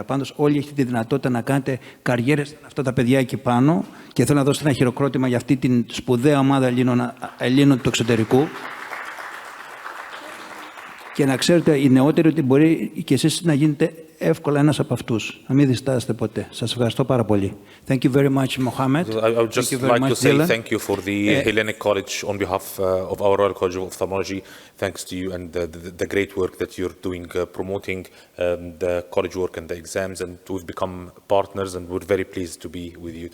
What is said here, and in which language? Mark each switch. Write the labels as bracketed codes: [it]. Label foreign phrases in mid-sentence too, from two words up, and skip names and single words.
[el] Πάντως, όλοι έχετε τη δυνατότητα να κάνετε καριέρες αυτά τα παιδιά εκεί πάνω, και θέλω να δώσω ένα χειροκρότημα για αυτή την σπουδαία ομάδα Ελλήνων του εξωτερικού. Και να ξέρετε οι νεότεροι ότι μπορεί και εσείς να γίνετε εύκολα ένας από αυτούς. Να μην διστάσετε ποτέ. Σας ευχαριστώ πάρα πολύ. [en] Thank you very much, Mohammed. I would just like to say thank you for the Hellenic College on behalf of our Royal College of Ophthalmology. Thanks to you and the great work that you're doing promoting the college work and the exams, and we've become partners, and we're very pleased to be with you today.